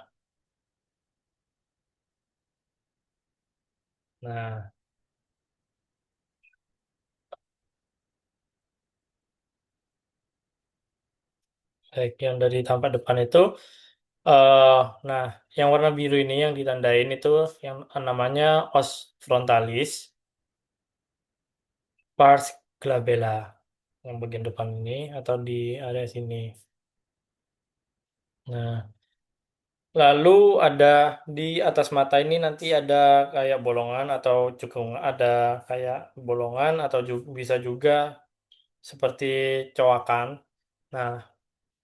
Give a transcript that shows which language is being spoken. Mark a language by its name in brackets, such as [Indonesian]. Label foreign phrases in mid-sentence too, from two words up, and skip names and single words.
[Indonesian] Nah, baik yang dari tampak depan itu. eh nah, yang warna biru ini yang ditandain itu yang namanya [Latin] os frontalis pars glabella. [Indonesian] Yang bagian depan ini atau di area sini. Nah, lalu ada di atas mata ini nanti ada kayak bolongan atau cekung, ada kayak bolongan atau bisa juga seperti coakan.